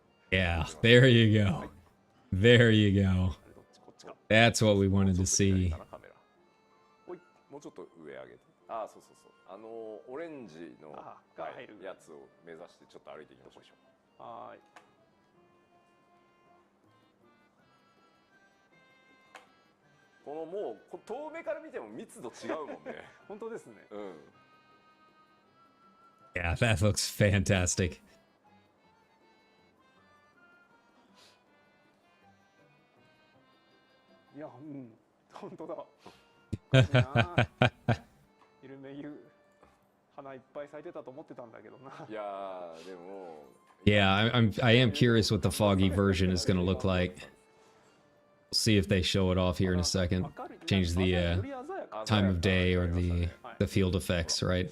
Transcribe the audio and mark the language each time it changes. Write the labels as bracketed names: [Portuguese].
[English] Yeah, there you go. There you go. That's what we wanted to see. [Japanese] もうちょっと上上げて。ああ、そうそうそう。オレンジのやつを目指してちょっと歩いていきましょう。はい。このもう遠目から見ても密度違うもんね。本当ですね。うん。 [English] Yeah, that looks fantastic. [Japanese] いや、うん、本当だ。イルメギル花いっぱい咲いてたと思ってたんだけどな。いやでも。 [English] Yeah, I am curious what the foggy version is going to look like. We'll see if they show it off here in a second. Change the time of day or the field effects, right?